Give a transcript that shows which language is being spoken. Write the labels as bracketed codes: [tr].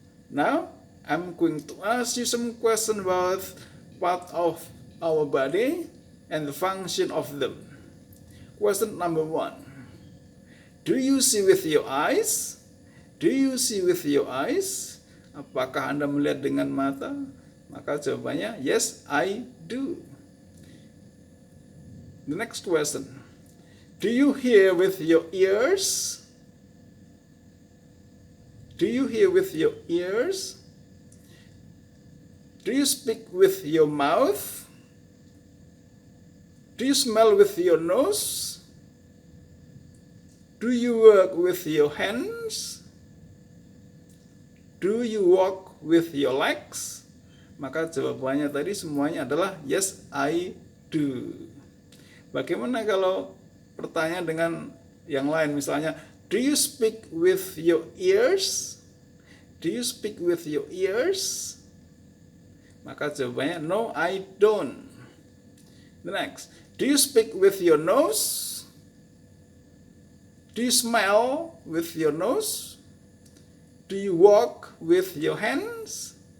[en] Now, I'm going to ask you some questions about part of our body and the function of them. Question number 1. Do you see with your eyes? Do you see with your eyes? [id] Apakah Anda melihat dengan mata? Maka jawabannya, [en] yes, I do. The next question. Do you hear with your ears? Do you hear with your ears? Do you speak with your mouth? Do you smell with your nose? Do you work with your hands? Do you walk with your legs? [id] Maka jawabannya tadi semuanya adalah [en] yes, I do. [id] Bagaimana kalau pertanyaan dengan yang lain, misalnya, [en] do you speak with your ears? Do you speak with your ears? [id] Maka jawabannya [en] no, I don't. The next, do you speak with your nose? Do you smell with your nose? Do you walk with your hands?